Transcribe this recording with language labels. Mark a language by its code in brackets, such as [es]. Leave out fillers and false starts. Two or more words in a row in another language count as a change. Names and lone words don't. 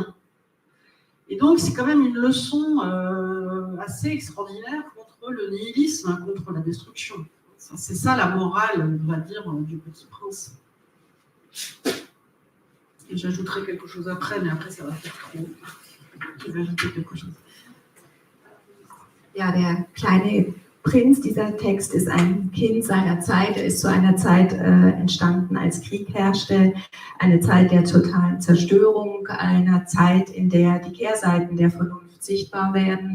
[fr] Et donc, c'est quand même une leçon assez extraordinaire contre le nihilisme, contre la destruction. C'est ça la morale, on va dire, du Petit Prince. Et j'ajouterai quelque chose après, mais après ça va faire trop. Je vais ajouter quelque chose. [de] Ja, der kleine Prinz, dieser Text ist ein Kind seiner Zeit. Er ist zu einer Zeit entstanden, als Krieg herrschte, eine Zeit der totalen Zerstörung, einer Zeit, in der die Kehrseiten der Vernunft sichtbar werden.